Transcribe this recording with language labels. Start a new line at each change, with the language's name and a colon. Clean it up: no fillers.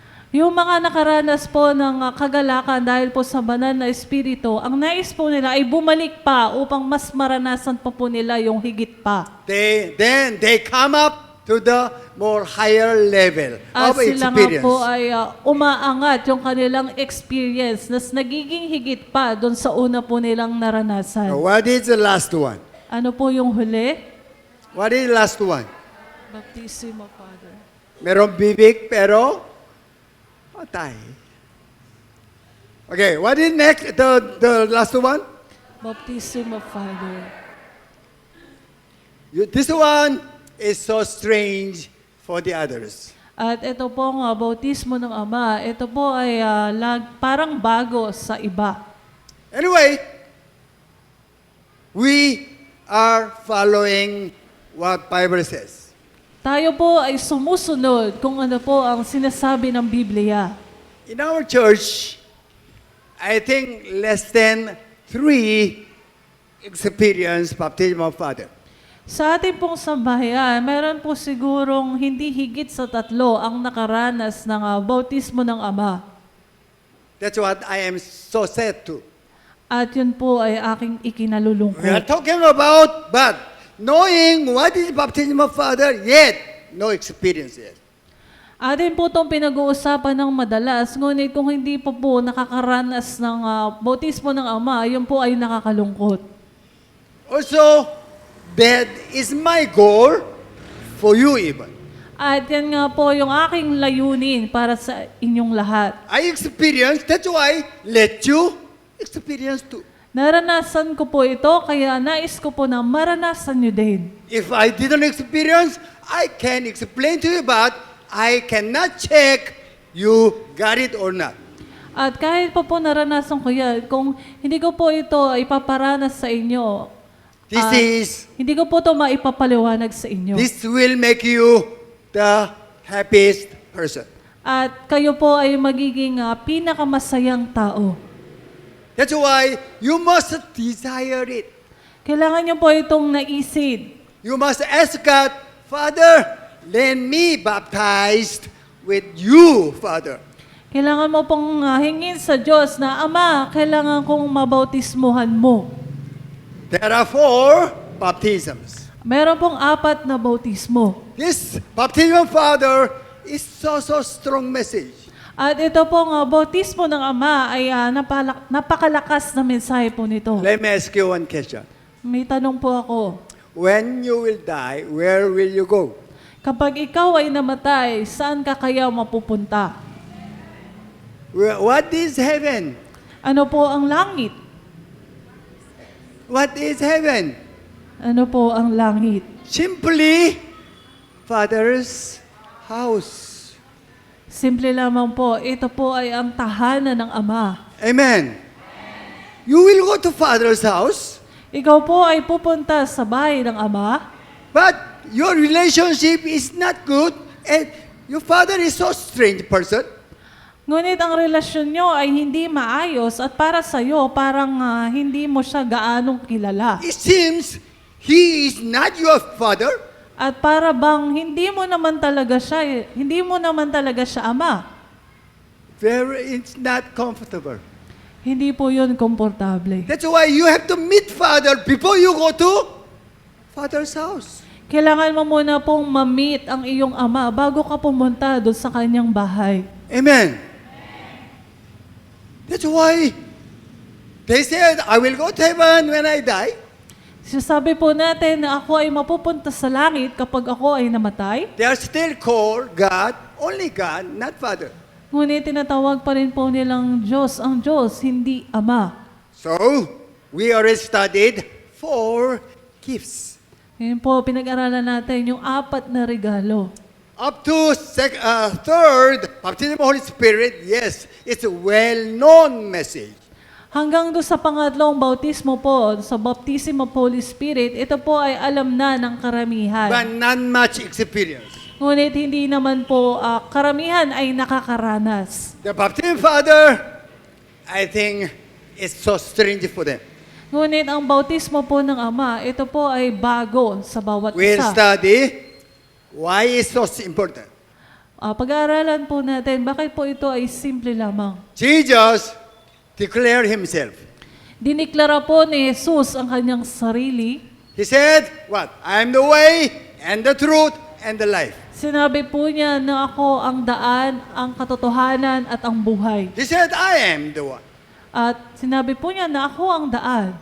Filipino: Yung mga nakaranas po ng kagalakan dahil po sa banal na espiritu, ang nais po nila ay bumalik pa upang mas maranasan pa po nila yung higit pa.
English: Then they come up to the more higher level
Filipino: At sila nga
English: experience.
Filipino: po ay umaangat yung kanilang experience na nagiging higit pa doon sa una po nilang naranasan.
English: Now, what is the last one?
Filipino: Ano po yung huli?
English: What is the last one? Baptism of Father.
Filipino: Merong bibig pero patay.
English: Okay, what is next? The last one? Baptism of Father. This one is so strange for the others.
Filipino: At ito po nga, bautismo ng Ama, ito po ay parang bago sa iba.
English: Anyway, we are following what Bible says.
Filipino: Tayo po ay sumusunod kung ano po ang sinasabi ng Biblia.
English: In our church, I think less than 3 experience baptism of Father.
Filipino: Sa ating pong sambahayan, meron po sigurong hindi higit sa 3 ang nakaranas ng bautismo ng Ama.
English: That's what I am so sad to.
Filipino: At yun po ay aking
English: We are
Filipino: ikinalulungkot.
English: talking about, but knowing what is baptism of Father, yet no experience yet.
Filipino: Atin po itong pinag-uusapan ng madalas, ngunit kung hindi pa po nakakaranas ng bautismo ng Ama, yun po ay nakakalungkot.
English: Also, that is my goal for you even.
Filipino: At yan nga po yung aking layunin para sa inyong lahat.
English: I experienced, that's why let you experience too.
Filipino: Naranasan ko po ito, kaya nais ko po na maranasan nyo din.
English: If I didn't experience, I can explain to you, but I cannot check you got it or not.
Filipino: At kahit pa po naranasan ko yan, kung hindi ko po ito ipaparanas sa inyo, hindi ko po ito maipapaliwanag sa inyo.
English: This will make you the happiest person.
Filipino: At kayo po ay magiging pinakamasayang tao.
English: That's why you must desire it.
Filipino: Kailangan nyo po itong naisin.
English: You must ask God, Father, let me baptized with you, Father.
Filipino: Kailangan mo pong hingin sa Diyos na, Ama, kailangan kong mabautismuhan mo.
English: There are 4 baptisms.
Filipino: Meron pong 4 na bautismo.
English: This baptism, Father, is so strong message.
Filipino: At ito pong bautismo ng Ama ay napakalakas na mensahe po nito.
English: Let me ask you one question.
Filipino: May tanong po ako.
English: When you will die, where will you go?
Filipino: Kapag ikaw ay namatay, saan ka kaya mapupunta?
English: What is heaven?
Filipino: Ano po ang langit?
English: What is heaven?
Filipino: Ano po ang langit?
English: Simply, Father's house.
Filipino: Simple lamang po, ito po ay ang tahanan ng Ama.
English: Amen. You will go to Father's house,
Filipino: Ikaw po ay pupunta sa bahay ng Ama,
English: but your relationship is not good and your father is so strange person.
Filipino: ngunit ang relasyon nyo ay hindi maayos at para sa'yo, parang hindi mo siya gaanong kilala.
English: It seems he is not your father.
Filipino: At para bang hindi mo naman talaga siya ama.
English: It's not comfortable.
Filipino: Hindi po yun komportable.
English: That's why you have to meet Father before you go to Father's house.
Filipino: Kailangan mo muna pong ma-meet ang iyong ama bago ka pumunta doon sa kanyang bahay.
English: Amen. That's why they said, I will go to heaven when I die.
Filipino: Sabi po natin na ako ay mapupunta sa langit kapag ako ay namatay.
English: They are still called God, only God, not Father.
Filipino: Ngunit tinatawag pa rin po nilang Diyos ang Diyos, hindi Ama.
English: So, we already studied 4 gifts.
Filipino: Ngayon po, pinag-aralan natin yung 4 na regalo.
English: Up to third, baptism of the Holy Spirit, yes, it's a well-known message.
Filipino: Hanggang doon sa pangatlong bautismo po, sa
English: baptism of Holy Spirit,
Filipino: ito po ay alam na ng karamihan.
English: But not much experience.
Filipino: Ngunit hindi naman po karamihan ay nakakaranas.
English: The baptism Father, I think, is so strange for them.
Filipino: Ngunit ang bautismo po ng Ama, ito po ay bago sa bawat
English: We'll
Filipino: isa.
English: study why it's so important.
Filipino: Pag-aaralan po natin, bakit po ito ay simple lamang.
English: Jesus declared himself.
Filipino: Diniklara po ni Jesus ang kanyang sarili.
English: He said, what? I am the way and the truth and the life.
Filipino: Sinabi po niya na ako ang daan, ang katotohanan at ang buhay.
English: He said, I am the one.
Filipino: At sinabi po niya na ako ang daan.